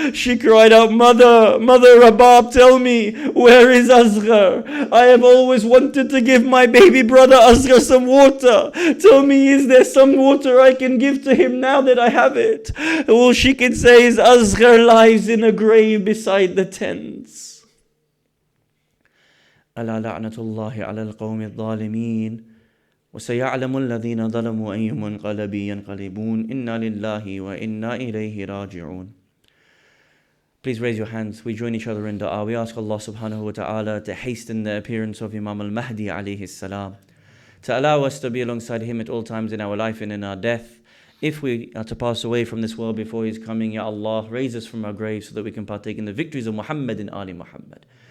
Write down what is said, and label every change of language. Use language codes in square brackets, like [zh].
[en] She cried out, Mother Rabab, tell me, where is Asghar? I have always wanted to give my baby brother Asghar some water. Tell me, is there some water I can give to him now that I have it? All she can say is Asghar lies in a grave beside the tents. [ar] ألا لعنة الله على القوم الظالمين وسيعلم الذين ظلموا أي منقلب ينقلبون إنا لله وإنا إليه راجعون. [en] Please raise your hands. We join each other in dua. We ask Allah subhanahu wa ta'ala to hasten the appearance of Imam al-Mahdi alayhi salam, to allow us to be alongside him at all times in our life and in our death. If we are to pass away from this world before his coming, Ya Allah, raise us from our graves so that we can partake in the victories of Muhammad and Ali Muhammad.